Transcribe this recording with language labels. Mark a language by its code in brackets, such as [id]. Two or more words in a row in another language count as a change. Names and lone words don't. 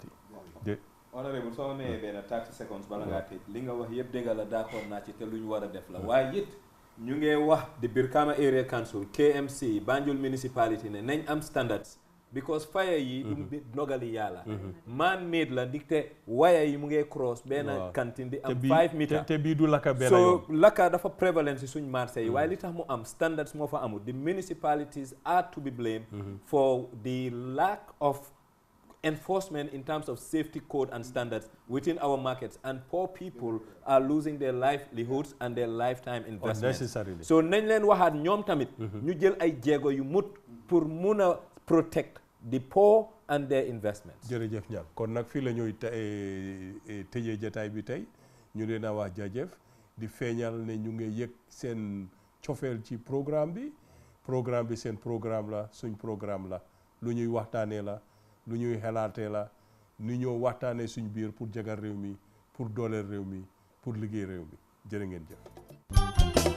[wo] honorable soo mayee benn 30 seconds bala ngaa tëj li nga wax yëpp dégg la d'accord naa ci te lu ñu war a def la waaye it ñu ngi wax di Brikama Area Council KMC Banjul Municipality ne nañ am [en] standards because fire [wo] yi du dogali yàlla [en] man made [wo] la dicté waya yi mu ngi cross benn kantin di am 5 meters te bii du lakka benn so lakka dafa prévalence suñ marché yi waaye li tax mu am standards moo fa amul [en] the municipalities are to be blamed for the lack of enforcement in terms of safety code and standards within our markets, and poor people are losing their livelihoods and their lifetime investments. Necessarily. [wo] So nañ leen waxaat ñoom tamit ñu jël ay jéego yu mut pour mun a [en] protect the poor and their investments. [wo] jërëjëf ñaar kon nag fii la ñuy tëjee jotaay bi tey ñu leen a wax jaajëf di feeñal ne ñu ngi yëg seen cofeel ci programme bi seen programme la suñ programme la lu ñuy waxtaanee la lu ñuy xelaatee la nu ñoo waxtaanee suñ biir pour jagal réew mi pour dooleel réew mi pour liggéey réew mi jërë ngeen jëf